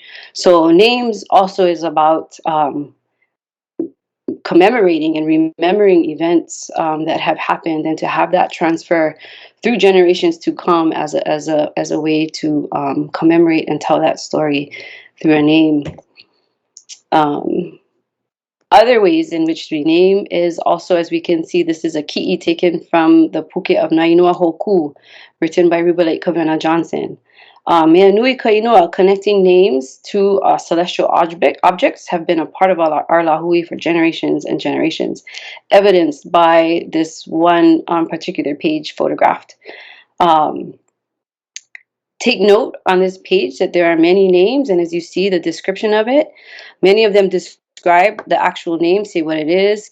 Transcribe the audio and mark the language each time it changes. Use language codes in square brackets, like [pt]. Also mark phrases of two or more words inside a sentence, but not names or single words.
[en] So names also is about commemorating and remembering events that have happened, and to have that transfer through generations to come as a way to commemorate and tell that story through a name. Other ways in which we name is also, as we can see, this is a ki'i taken from the Puke of Nainoa Hoku, written by Rubalate Kavena Johnson. [haw] Mea nui ka inoa, [en] connecting names to celestial objects have been a part of our lahui for generations and generations, evidenced by this one particular page photographed. Take note on this page that there are many names, and as you see the description of it, many of them describe the actual name, say what it is.